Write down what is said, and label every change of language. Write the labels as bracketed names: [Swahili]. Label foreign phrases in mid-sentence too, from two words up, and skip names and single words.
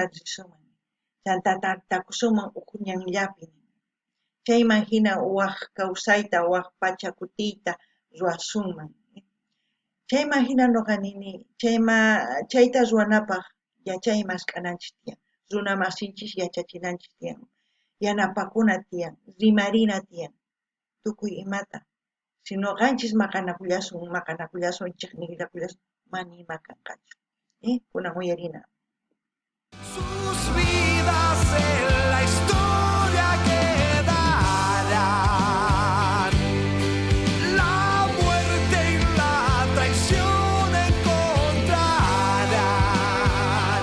[Quechua] risuman chantatakusuman huk ñanllapi chayman hina waq kawsayta waq pacha kutiyta ruwasunman chayman hina noqanini chayta ruwanapaq yachay maskananchis tiyan runa masinchis yachachinanchis tiyan yanapakuna tiyan rimarina tiyan tukuy imata si noqanchis maqanakullasunchik niqillakullasun mana ima kanqachu kunan uyarina. [Spanish] Sus vidas en la historia quedarán. La muerte y la traición encontrarán.